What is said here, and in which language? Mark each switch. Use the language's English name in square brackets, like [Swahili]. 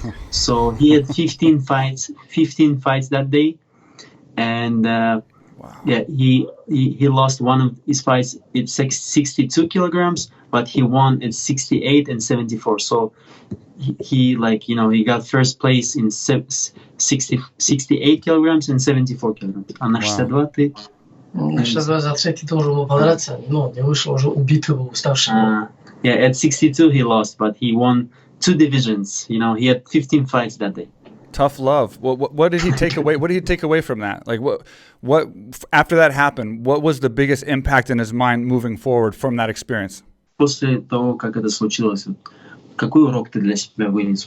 [English] So he had 15 fights that day, and he lost one of his fights at 62 kilograms, but he won at 68 and 74. So he got first place in 68 kilograms and 74 kilograms. [Russian] А на 62 ты Значит, за третий должен был подраться, но не вышел, уже убитый был, уставший был. [English] Yeah, at 62 he lost, but he won 2 divisions. You know, he had 15 fights that day. Tough love. What did he take away? What did he take away from that? Like what after that happened? What was the biggest impact in his mind moving forward from that experience? [Russian] После того, как это случилось, какой урок ты для себя вынес?